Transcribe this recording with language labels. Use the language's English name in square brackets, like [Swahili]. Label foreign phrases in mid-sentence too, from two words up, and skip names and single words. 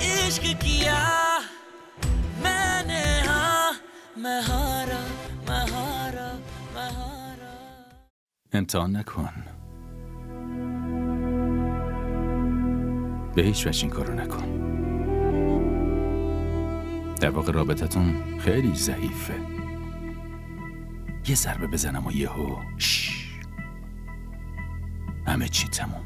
[Hindi] इश्क किया मैंने हाँ मैं हारा मैं हारा मैं हारा. [Persian] امتحان نکن. به هیچ وجه این کارو نکن. در واقع رابطتون خیلی ضعیفه. یه ضربه بزنم و یهو همه چی تموم.